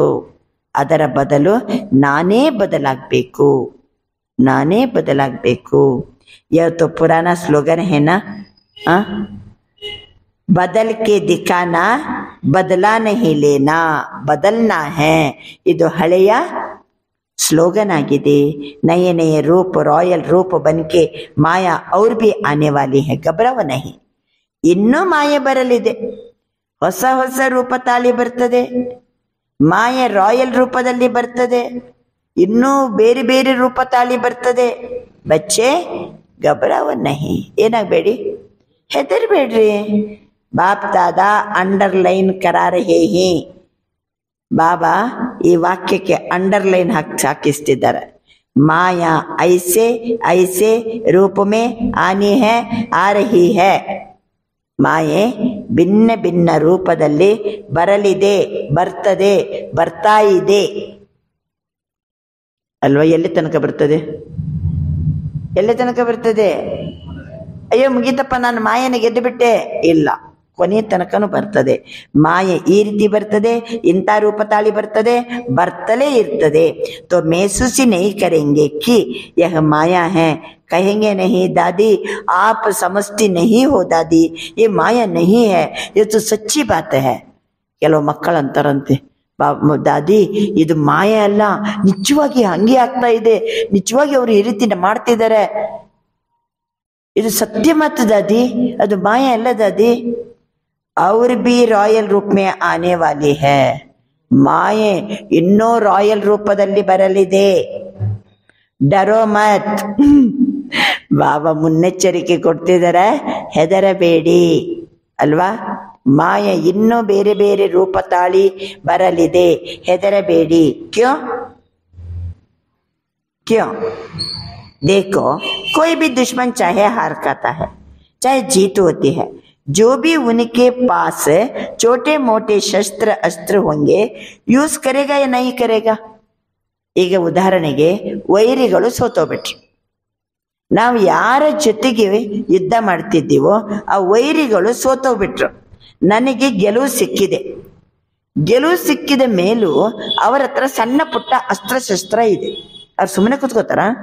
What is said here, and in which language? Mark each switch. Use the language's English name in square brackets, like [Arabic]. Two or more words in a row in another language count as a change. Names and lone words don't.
[Kannada] ಅದರ ಬದಲು ನಾನೇ ಬದಲಾಗಬೇಕು, ನಾನೇ ಬದಲಾಗಬೇಕು. [Hindi] ಇವತ್ತು पुराना स्लोगन है ना, बदल के दिखाना, बदला नहीं लेना, बदलना है. [Kannada] ಇದು ಹಳೆಯ स्लोगन आಗಿದೆ. [Hindi] नए नए रूप, रॉयल रूप बनके माया और भी आने वाली है, घबराओ नहीं. [Kannada] ಇನ್ನೂ ಮಾಯೆ ಬರಲಿದೆ, ಹೊಸ ಹೊಸ ರೂಪ ತಾಳಿ ಬರ್ತದೆ. ಮಾಯೆ ರಾಯಲ್ ರೂಪದಲ್ಲಿ ಬರ್ತದೆ, ಇನ್ನೂ ಬೇರೆ ಬೇರೆ ರೂಪ ತಾಳಿ ಬರ್ತದೆ. [Hindi] बच्चे घबराओ नहीं, [Kannada] ಏನಾಗಬೇಡಿ, ಹೆದರ್ಬೇಡ್ರಿ. [Hindi] बाप दादा अंडरलाइन करा रहे हैं. [Kannada] ಬಾಬಾ ಈ ವಾಕ್ಯಕ್ಕೆ ಅಂಡರ್ಲೈನ್ ಹಾಕಿಸ್ತಿದ್ದಾರೆ. [Hindi] माया ऐसे ऐसे रूप में आनी है, आ रही है. [Kannada] ಮಾಯೆ ಭಿನ್ನ ಭಿನ್ನ ರೂಪದಲ್ಲಿ ಬರಲಿದೆ, ಬರ್ತದೆ, ಬರ್ತಾ ಇದೆ. ಅಲ್ವಾ? ಎಲ್ಲಿ ತನಕ ಬರ್ತದೆ? ಎಲ್ಲಿ ತನಕ ಬರ್ತದೆ? ಅಯ್ಯೋ ಮುಗೀತಪ್ಪ, ನಾನು ಮಾಯನ ಗೆದ್ದು ಬಿಟ್ಟೆ, ಇಲ್ಲ, ಕೊನೆ ತನಕನೂ ಬರ್ತದೆ. ಮಾಯೆ ಈ ರೀತಿ ಬರ್ತದೆ, ಇಂಥ ರೂಪ ತಾಳಿ ಬರ್ತದೆ, ಬರ್ತಲೇ ಇರ್ತದೆ. [Hindi] ತೋ महसूस नहीं करेंगे कि यह माया है, कहेंगे नहीं दादी आप समझती नहीं हो दादी, ये माया नहीं है, ये तो सच्ची बात है. [Kannada] ಕೆಲವು ಮಕ್ಕಳು ಅಂತಾರಂತೆ, ದಾದಿ ಇದು ಮಾಯೆ ಅಲ್ಲ, ನಿಜವಾಗಿ ಹಂಗೆ ಆಗ್ತಾ ಇದೆ, ನಿಜವಾಗಿ ಅವರು ಈ ರೀತಿ ಮಾಡ್ತಿದ್ದಾರೆ, ಇದು ಸತ್ಯ ಮಾತು दादी, ಅದು ಮಾಯೆ ಅಲ್ಲ दादी. [Hindi] और भी रॉयल रूप में आने वाली है. [Kannada] ಮಾಯೆ ಇನ್ನೂ ರಾಯಲ್ ರೂಪದಲ್ಲಿ ಬರಲಿದೆ. [Hindi] डरो मत. [Kannada] ಬಾಬಾ ಮುನ್ನೆಚ್ಚರಿಕೆ ಕೊಡ್ತಿದ್ದಾರೆ, ಹೆದರಬೇಡಿ ಅಲ್ವಾ? ಮಾಯೆ ಇನ್ನೂ ಬೇರೆ ಬೇರೆ ರೂಪ ತಾಳಿ ಬರಲಿದೆ, ಹೆದರಬೇಡಿ. [Hindi] क्यों क्यों? देखो कोई भी दुश्मन चाहे हार खाता है, चाहे जीत होती है, जो भी उनके पास छोटे मोटे शस्त्र अस्त्र होंगे ಯೂಸ್ करेगा या नहीं करेगा. [Kannada] ಈಗ ಉದಾಹರಣೆಗೆ ವೈರಿಗಳು ಸೋತೋಗ್ಬಿಟ್ರು, ನಾವು ಯಾರ ಜೊತೆಗೆ ಯುದ್ಧ ಮಾಡ್ತಿದ್ದೀವೋ ಆ ವೈರಿಗಳು ಸೋತೋಗ್ಬಿಟ್ರು, ನನಗೆ ಗೆಲುವು ಸಿಕ್ಕಿದೆ. ಗೆಲುವು ಸಿಕ್ಕಿದ ಮೇಲೂ ಅವರ ಹತ್ರ ಸಣ್ಣ ಪುಟ್ಟ ಅಸ್ತ್ರಶಸ್ತ್ರ ಇದೆ, ಅವ್ರು ಸುಮ್ಮನೆ ಕೂತ್ಕೋತಾರ?